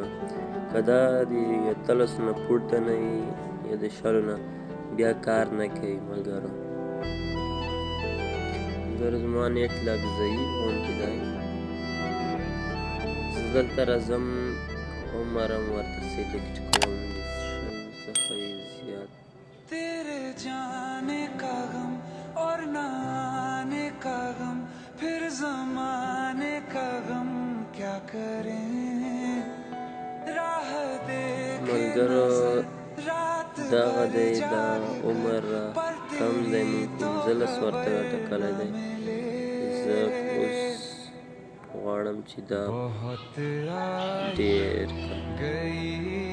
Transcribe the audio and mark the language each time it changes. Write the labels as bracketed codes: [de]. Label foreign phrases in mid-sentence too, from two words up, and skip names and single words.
[ps] که دا د 18 نه پورته نه وي یا د 20 نه بیا کار نه کوي. ملګرو زما نیټ لږ ضعیف غوندې دی. زه دلته راځم، عمر هم ورته سلیکټ کوم. د 20 څخه یې زیات. [hi] तेरे जाने का गम और न आने का गम फिर ज़माने का गम क्या करें राह देखे नज़र रात [ps] دغه دی دا عمر کم دی، مونږ 15 ورته ټاکلی دی. زه اوس غواړم چې دا ډېر کړم.